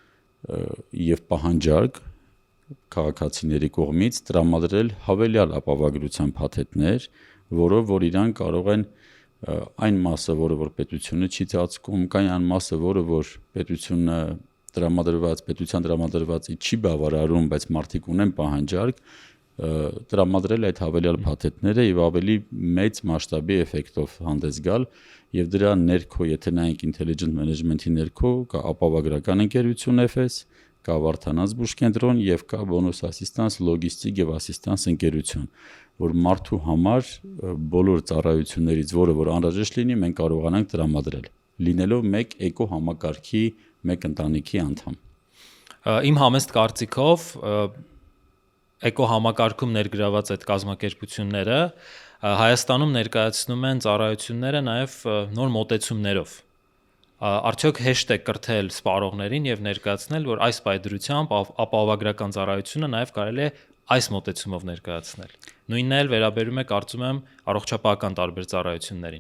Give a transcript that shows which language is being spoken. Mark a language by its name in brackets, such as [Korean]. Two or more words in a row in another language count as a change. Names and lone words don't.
[Armenian] եւ պահանջարկ քաղաքացիների կողմից տրամադրել հավելյալ ապահովագրության փաթեթներ, որով որ իրան կարող են այն մասը, որը որ պետությունը չի ծածկում, կան այն մասը, որը որ պետության տրամադրվածի չի բավարարում, բայց մարդիկ ունեն պահանջարկ, տրամադրել այդ հավելյալ փաթեթները եւ ավելի մեծ մասշտաբի էֆեկտով հանդես գալ եւ դրա ներքո, եթե նայենք intelligent management-ի ներքո, կա ապահովագրական ընկերություն FS, կա Վարդանանց բուժկենտրոն եւ կա bonus assistance, logistic եւ assistance ընկերություն, որ մարդու համար բոլոր ծառայություններից, որը որ անհրաժեշտ լինի, մենք կարողանանք տրամադրել, լինելով մեկ էկո համակարգի, մեկ ընտանիքի անդամ։ Իմ համեստ կարծիքով էկո համակարգում ներգրաված այդ կազմակերպությունները Հայաստանում ներկայացնում են ծառայությունները նաև նոր մոտեցումներով։ Արդյոք հեշտ է կրթել սպառողներին եւ ներկայացնել, որ այս պայդրությամբ ապահովագրական ծառայությունը նաև կարելի է այս մոտեցումով ներկայացնել։ Նույնն էլ վերաբերում է, կարծում եմ, առողջապահական տարբեր ծառայություններին։